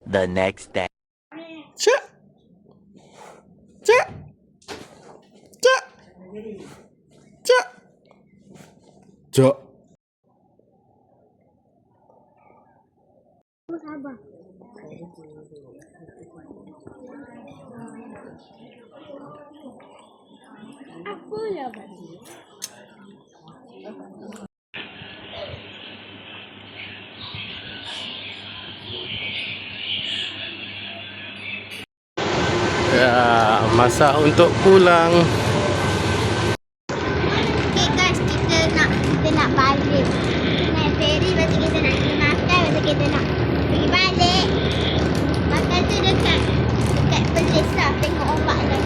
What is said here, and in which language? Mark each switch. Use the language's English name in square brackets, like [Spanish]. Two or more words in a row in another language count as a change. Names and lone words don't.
[English] the next day. Cak. Cak. Cak. Cak. Cak. [Malay] Sabar. Apa ya, Badi? Ya, masa untuk pulang. [English] Okay guys, [Malay] kita nak balik. Naik ferry, lepas tu kita nak pergi makan, lepas tu kita nak pergi balik. Makan tu dekat Perlis lah, tengok ombak guys.